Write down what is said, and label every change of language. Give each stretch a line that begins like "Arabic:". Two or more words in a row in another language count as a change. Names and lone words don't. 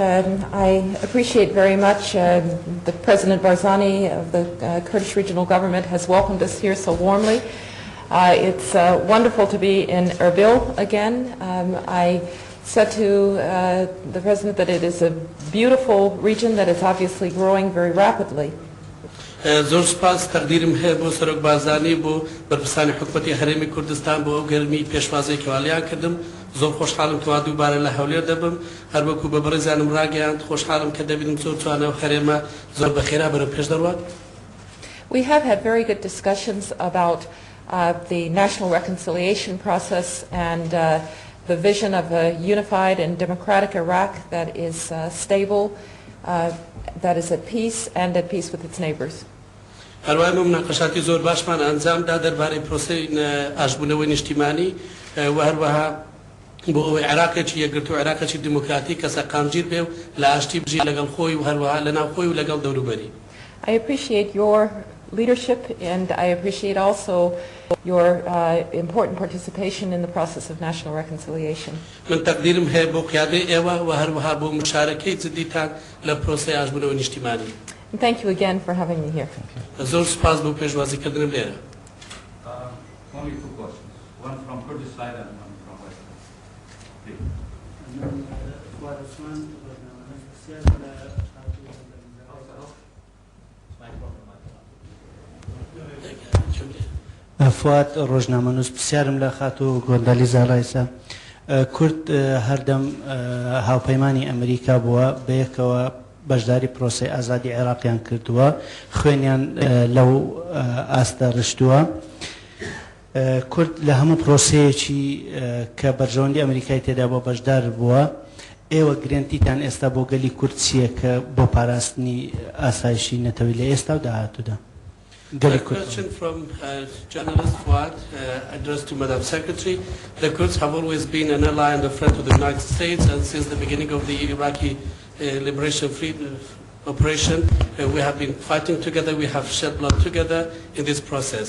English: I appreciate very much the President Barzani of the Kurdish regional government has welcomed us here so warmly. It's wonderful to be in Erbil again. I said to the President that it is a beautiful region that is obviously growing very rapidly.
Central Kurdish: زۆر سپاس تقدیرم هەیە بۆ سەرۆک بارزانی بۆ بەرپرسانی حکوومەتی هەرێمی کوردستان بۆ ئەو گەرمی پێشوازەی کەوالیان کردم زۆر خۆشحاڵم کەوا دووبارە لە هەولێر دەبم هەر وەکو بە بەڕێزانم ڕاگەیاند خۆشحاڵم کە دەبینم زۆر جوانە و هەرێمە زۆر بەخێرا بەرەو پێش دەڕوات.
English: We have had very good discussions about the national reconciliation process and the vision of a unified and democratic Iraq that is stable, that is at peace and at peace with its neighbors.
Central Kurdish: هەروەها مناقەشاتی زۆر باشمان ئەنجامدا دەربارەی پرۆسەی ئاشبوونەوەی نیشتیمانی و هەروەها بۆ ئەوەی عێراقێکی یەکگرتووە عێراقێکی دیموکراتیک کە سەرقامگیر بێ و لە ئاشتی بژی لەگەڵ خۆی و هەروەها لەناو خۆی و لەگەڵ دەوروبەری.
English: I appreciate your leadership and I appreciate also your important participation in the process of national reconciliation.
Central Kurdish: من تقدیرم هەیە بۆ قیادەی ئێوە و هەروەها بۆ مشارەکەی جدیتان لە پرۆسەی ئاشبوونەوەی نیشتیمانی.
English: And thank you again for having me here.
Central Kurdish: زۆر سپاس بۆ پێشوازیکردنم لێرە.
English: Only two questions. One from Kurdish side and one from West.
Central Kurdish: فواد ڕۆژنامەنووس پرسیارم لە خاتوو گۆندالیزا ڕایسە کورد هەردەم هاوپەیمانی ئەمریکا بووە بەیەکەوە بەشداری پرۆسەی ئازادی عێراقیان کردووە خوێنیان لەو ئاستە ڕشتووە کورد لە هەموو پرۆسەیەکی کە بەرژەوەندی ئەمریکای تێدا بۆ بەشدار بووە ئێوە گرنگتیتان ئێستا بۆ گەلی کورد چییە کە بۆ پاراستنی ئاسایشی نەتەوەی لە ئێستا و داهاتوودا.
English: A question from journalist Fuad addressed to Madam Secretary. The Kurds have always been an ally and a friend to the United States, and since the beginning of the Iraqi liberation operation, we have been fighting together, we have shed blood together in this process.